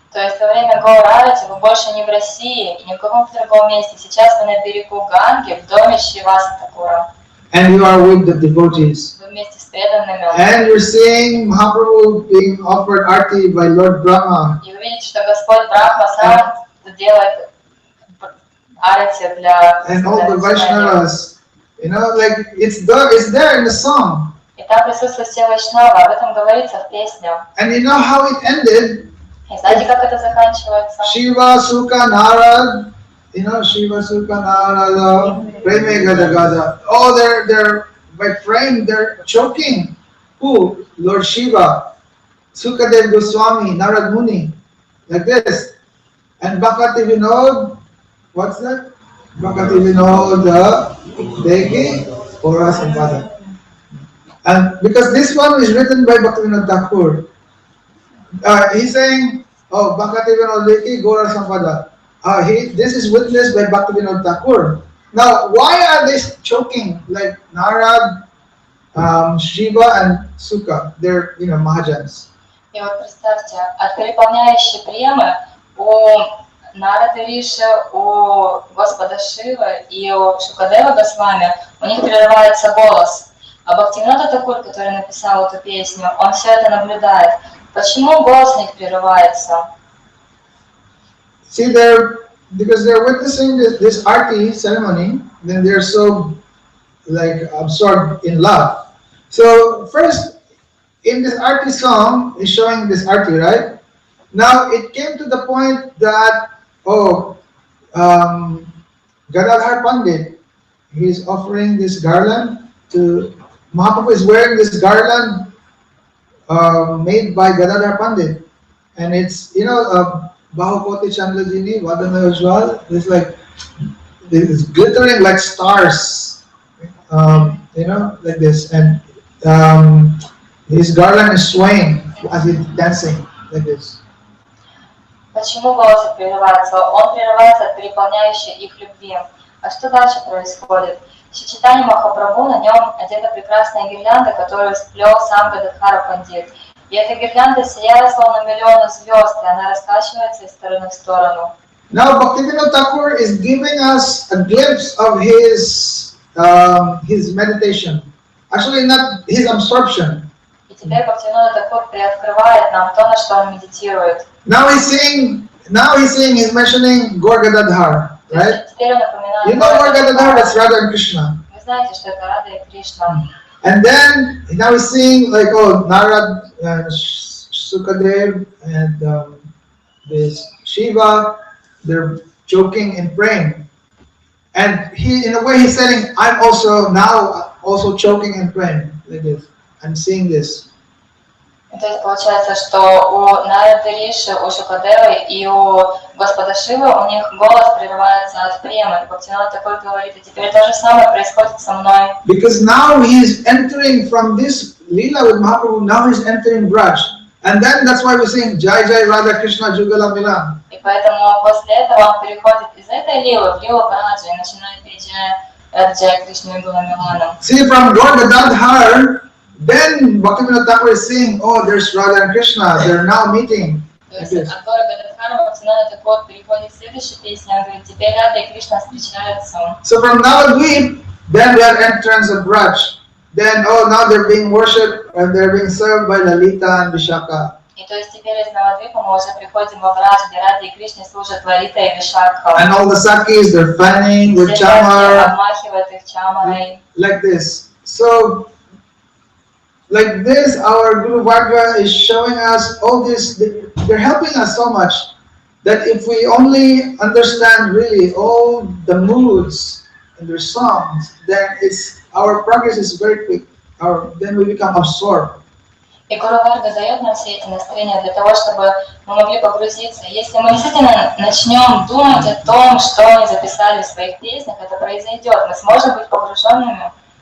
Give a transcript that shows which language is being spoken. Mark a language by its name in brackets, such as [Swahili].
[Russian] То есть во время Гаура Арати вы больше не в России и ни в каком-то другом месте. Сейчас вы на берегу Ганги в доме Шриваса Такура. [English] And you are with the devotees. [Russian] Вы вместе с преданными. [English] And you're seeing Mahaprabhu being offered arti by Lord Brahma. [Russian] И вы видите, что Господь Брахма сам делает арати для... [English] And all the Vaishnavas, like it's there in the song. [Russian] И там присутствуют все вайшнавы, об этом говорится в песне. [English] And you know how it ended? [Russian] И знаете, как это заканчивается? [Bangla] Shiva Sukha Narad, Shiva Sukha Narada, Preme Gada Gada. [English] Oh, they're by praying, they're choking. Who? Lord Shiva, Sukadev Goswami, Narad Muni, like this. And Bhakti Vinod, what's that? [Bangla] Bhakti Vinod, Deki, Ora Sampada. [English] And because this one is written by Bhaktivinoda Thakur, he's saying, oh, [Bangla] Bhaktivinoda Deki, Gora Sampada. [English] This is witnessed by Bhaktivinoda Thakur. Now, why are they choking like Narad, Shiva, and Sukha? They're Mahajans. [Russian] И вот представьте, от переполняющей премы у Нарады Риши, у Господа Шивы и у Шукадева Госвами у них прерывается голос. А Бхактивинода Такур, который написал эту песню, он все это наблюдает. Почему голос у них прерывается? [English] See, they're because they're witnessing this arti ceremony, then they're so like absorbed in love. So first, in this arti song, is showing this arti, right? Now it came to the point that um, Gadadhar Pandit, he's offering this garland to Mahaprabhu is wearing this garland made by Gadadhar Pandit, and it's [Bangla] Bahupati Chandrajini Vadana Ujjwal. [English] It's like it's glittering like stars, like this, and his garland is swaying as he's dancing like this. [Russian] Почему голос прерывается? Он прерывается от переполняющей их любви. А что дальше происходит? В Читании Махапрабху на нем одета прекрасная гирлянда, которую сплел сам Гададхара Пандит. И эта гирлянда сияет словно миллионы звезд, и она раскачивается из стороны в сторону. [English] Now Bhaktivinoda Thakur is giving us a glimpse of his meditation. Actually, not his absorption. [Russian] И теперь Бхактивинода Тхакур приоткрывает нам то, на что он медитирует. [English] Now he's saying, he's mentioning Gaur Gadadhar, right? [Russian] Теперь он напоминает. [English] You know Gaur Gadadhar, that's Radha and Krishna. [Russian] Вы знаете, что это Рада и Кришна. [English] And then now he's seeing like Narad, Sukadev, and this Shiva, they're joking and praying. And he, in a way, he's saying, I'm also choking and praying like this. I'm seeing this. [Russian] То есть получается, что у Нарады Риши, у Шукадевы и у Господа Шивы у них голос прерывается от премы. Бхактивинода Тхакур говорит, и теперь то же самое происходит со мной. [English] Because now he's entering from this Leela with Mahaprabhu, now he's entering Braj. And then that's why we sing Jai Jai Radha Krishna Jugala Milan. [Russian] И поэтому после этого он переходит из этой лилы в лилу Браджа и начинает петь Джай Кришну Югала Милана. [English] See, from Gaur Gadadhar, then Bhaktivinoda Thakur is saying, there's Radha and Krishna, they're now meeting. [Russian] То есть от Гора Гададхара Бхактивинода Тхакур переходит к следующей песне, он говорит, теперь Рада и Кришна встречаются. [English] So from Navadvip, then we have entrance of Braj. Then, now they're being worshipped and they're being served by Lalita and Vishaka. [Russian] И то есть теперь из Навадвипа мы уже приходим во Брадж, где Рада и Кришне служат Лалита и Вишакха. [English] And all the Sakis, they're fanning with chamar. [Russian] Обмахивают их чамарой. [English] Like this. So, like this, our Guru Varga is showing us all this. They're helping us so much that if we only understand really all the moods in their songs, then our progress is very quick. Then we become absorbed. [Russian] И Гуру Варга дает нам все эти настроения для того, чтобы мы могли погрузиться. Если мы действительно начнем думать о том, что они записали в своих песнях, это произойдет. Мы сможем быть погруженными.